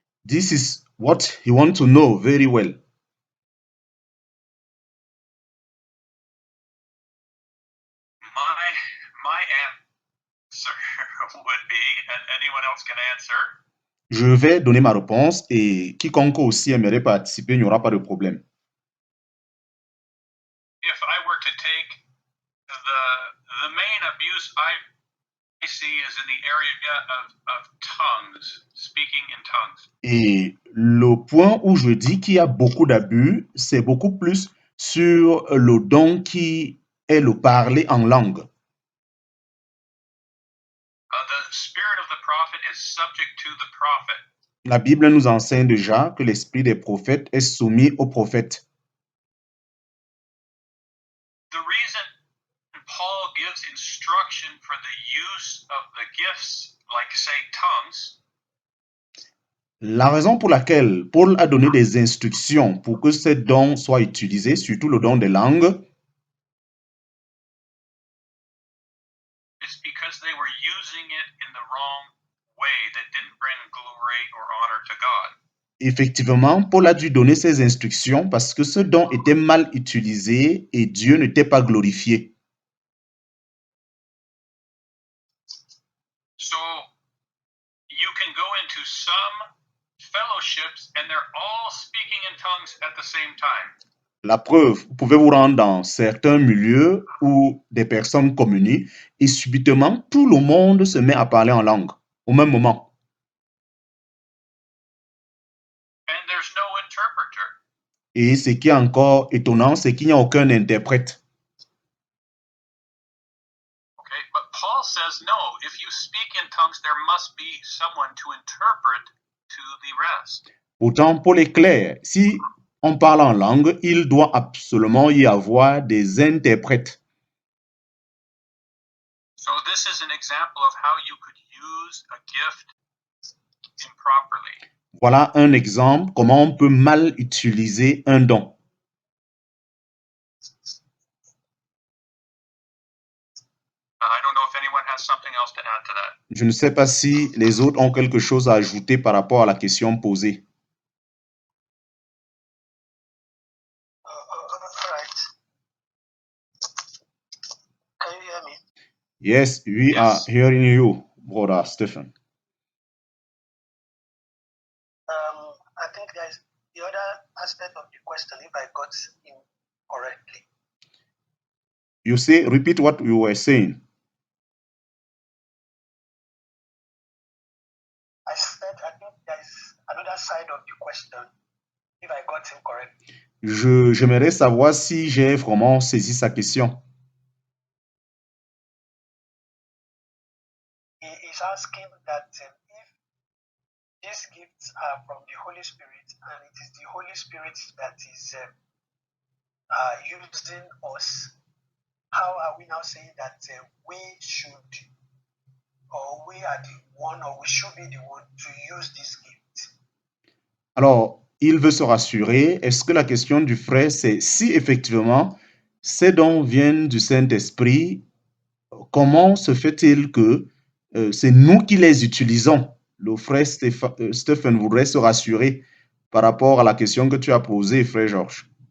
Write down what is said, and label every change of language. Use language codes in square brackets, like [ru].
[en] This is what he want to know very well. My answer would be, and anyone else can answer, [fr] Je vais donner ma réponse et quiconque aussi aimerait participer, il n'y aura pas de problème. [en] if I were to take the main abuse I see is in the area of tongues, speaking in tongues. [fr] Et le point où je dis qu'il y a beaucoup d'abus, c'est beaucoup plus sur le don qui est le parler en langue. [en] The spirit of the prophet is subject to the prophet. [fr] La Bible nous enseigne déjà que l'esprit des prophètes est soumis aux prophètes. [en] The reason Paul gives instruction for the use of the gifts, like say tongues, [fr] La raison pour laquelle Paul a donné des instructions pour que ces dons soient utilisés, surtout le don des langues, [en] is because they were using it in the wrong way that didn't bring glory or honor to God. [fr] effectivement, Paul a dû donner ces instructions parce que ce don était mal utilisé et Dieu n'était pas glorifié. [en] So you can go into some fellowships and they're all speaking in tongues at the same time. [fr] La preuve, vous pouvez vous rendre dans certains milieux où des personnes communient et subitement, tout le monde se met à parler en langue au même moment. [en] And there's no interpreter. [fr] Et ce qui est encore étonnant, c'est qu'il n'y a aucun interprète. [en] Okay, but Paul says no, if you speak in tongues, there must be someone to interpret to the rest. [fr] Pourtant, Paul est clair, si on parle en langue, il doit absolument y avoir des interprètes. [en] So this is an example of how you could use a gift improperly. [fr] Voilà un exemple comment on peut mal utiliser un don. [en] I don't know if anyone has something else to add to that. [fr] Je ne sais pas si les autres ont quelque chose à ajouter par rapport à la question posée. [en] All right. Can you hear me? Yes, we are hearing you, brother Stephen. I think there's the other aspect of the question, if I got him correctly. You say, repeat what you were saying. I said, I think there's another side of the question, if I got him correctly. [fr] J'aimerais savoir si j'ai vraiment saisi sa question. [en] He is asking that if these gifts are from the Holy Spirit and it is the Holy Spirit that is using us, how are we now saying that we should, or we are the one, or we should be the one to use this gift? [fr] Alors, il veut se rassurer. Est-ce que la question du frère, c'est si effectivement ces dons viennent du Saint-Esprit, comment se fait-il que c'est nous qui les utilisons? Le frère Stephen voudrait se rassurer par rapport à la question que tu as posée, frère Georges.